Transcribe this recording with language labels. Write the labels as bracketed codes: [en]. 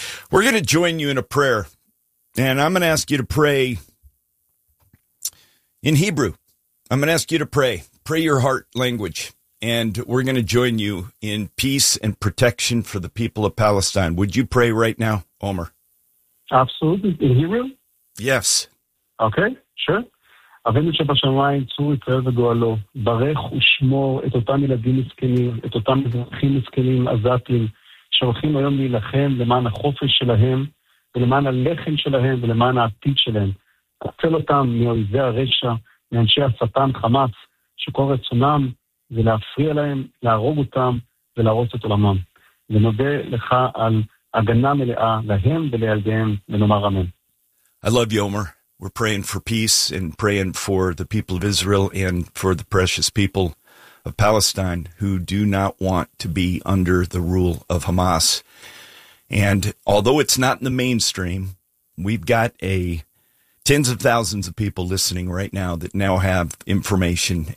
[en] We're going to join you in a prayer, and I'm going to ask you to pray in Hebrew. I'm going to ask you to pray your heart language, and we're going to join you in peace and protection for the people of Palestine. Would you pray right now, Omer? Absolutely. In Hebrew? Yes. Okay, sure. [he] אבינו שבשמיים, צור יקרא וגואלו, ברך ושמור את אותם ילדים מסכנים, את אותם אזרחים מסכנים, עזתים, שהולכים היום להילחם למען החופש שלהם, ולמען הלחם שלהם, ולמען העתיד שלהם. תצל אותם מאויבי הרשע, מאנשי השטן חמאס, שכל רצונם זה להפריע להם, להרוג אותם ולהרוס את עולמם. ונודה לך על הגנה מלאה להם ולילדיהם, ונאמר אמן. [en] I love you, Omer. We're praying for peace and praying for the people of Israel and for the precious people of Palestine who do not want to be under the rule of Hamas. And although it's not in the mainstream, we've got tens of thousands of people listening right now that now have information.